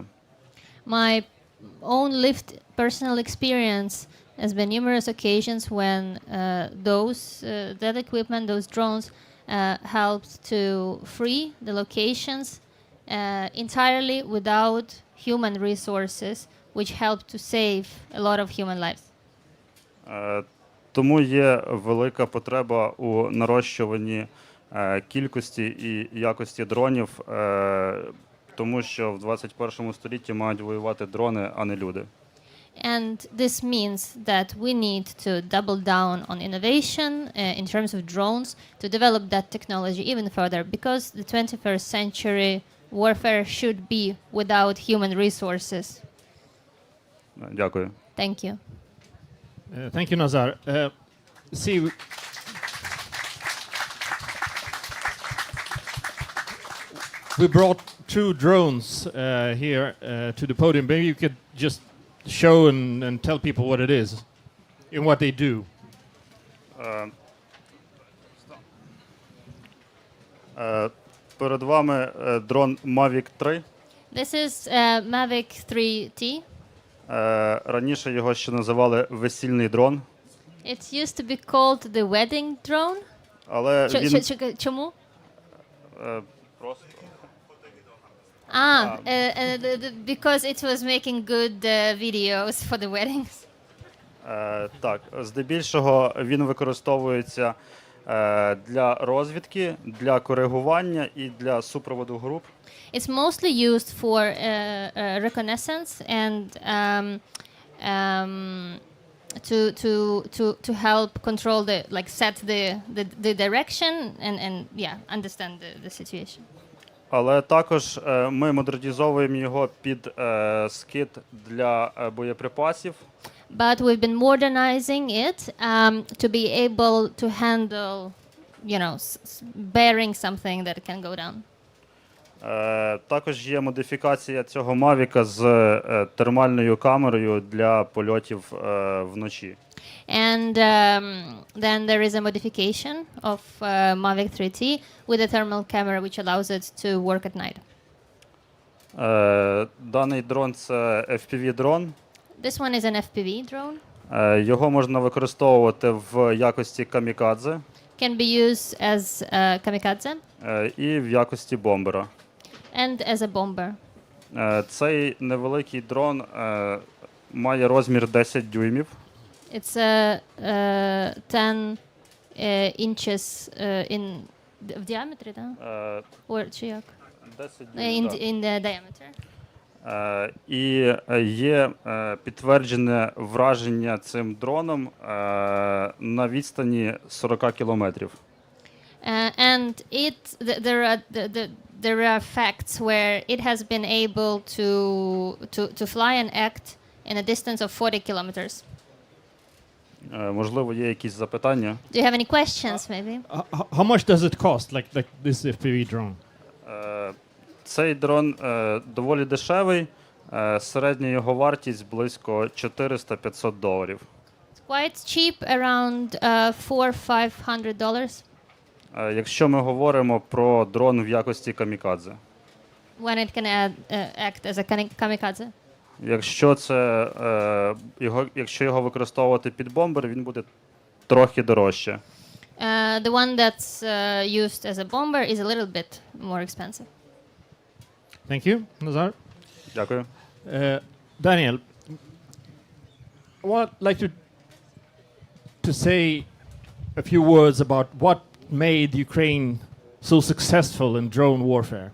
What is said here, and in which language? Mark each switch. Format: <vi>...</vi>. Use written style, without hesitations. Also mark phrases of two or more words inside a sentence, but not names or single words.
<en>My own lived personal experience has been numerous occasions when that equipment, those drones, helped to free the locations entirely without human resources, which helped to save a lot of human lives.</en> <uk>Тому є велика потреба у нарощуванні кількості і якості дронів, тому що в 21 столітті мають воювати дрони, а не люди.</uk> <en>And this means that we need to double down on innovation in terms of drones to develop that technology even further, because the 21st century warfare should be without human resources.</en> <uk>Дякую.</uk> <en>Thank you. Thank you, Nazar. We brought two drones here to the podium. Maybe you could just show and tell people what it is and what they do.</en> <uk>Перед вами дрон Mavic 3.</uk> <en>This is Mavic 3T.</en> <uk>Раніше його ще називали весільний дрон.</uk> <en>It used to be called the wedding drone.</en> <uk>Але він Чому? просто</uk> <en>Because it was making good videos for the weddings.</en> <uk>Так, здебільшого він використовується для розвідки, для коригування і для супроводу груп.</uk> <en>It's mostly used for reconnaissance and to help control set the direction and understand the situation.</en> <uk>Але також ми модернізовуємо його під скид для боєприпасів.</uk> <en>But we've been modernizing it to be able to handle, bearing something that can go down.</en> <uk>Також є модифікація цього Мавіка з термальною камерою для польотів вночі.</uk> <en>And then there is a modification of Mavic 3T with a thermal camera which allows it to work at night.</en> <uk>Даний дрон – це FPV-дрон.</uk> <en>This one is an FPV drone.</en> <uk>Його можна використовувати в якості камікадзе.</uk> <en>Can be used as kamikaze.</en> <uk>І в якості бомбера.</uk> <en>And as a bomber.</en> <uk>Цей невеликий дрон має розмір 10 дюймів.</uk> <en>It's 10 inches</en> <uk>в діаметрі, так? Чи як? 10 дюймів,</uk> <en>in the diameter.</en> <uk>І є підтверджене враження цим дроном на відстані 40 кілометрів.</uk> <en>And there are facts where it has been able to fly and act in a distance of 40 kilometers.</en> <uk>Можливо, є якісь запитання?</uk> <en>Do you have any questions, maybe? How much does it cost, like this FPV drone?</en> <uk>Цей дрон доволі дешевий. Середня його вартість близько $400-500.</uk> <en>It's quite cheap, around $400-500</en> <uk>Якщо ми говоримо про дрон в якості камікадзе.</uk> <en>when it can act as a kamikaze.</en> <uk>Якщо його використовувати під бомбер, він буде трохи дорожче.</uk> <en>The one that's used as a bomber is a little bit more expensive. Thank you, Nazar.</en> <uk>Дякую.</uk> <en>Daniel, I would like to say a few words about what made Ukraine so successful in drone warfare.</en>